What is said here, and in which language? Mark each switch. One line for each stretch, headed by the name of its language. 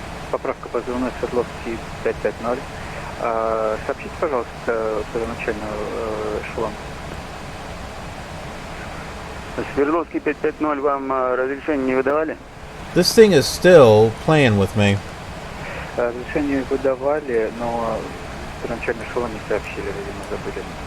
Russian: Поправка позывной Свердловский 550. Сообщите, пожалуйста, первоначальную эшелон. Свердловский 550, вам разрешение не выдавали?
English: This thing is still playing with me.
Russian: Разрешение выдавали, но первоначальный эшелон не сообщили, видимо, забыли.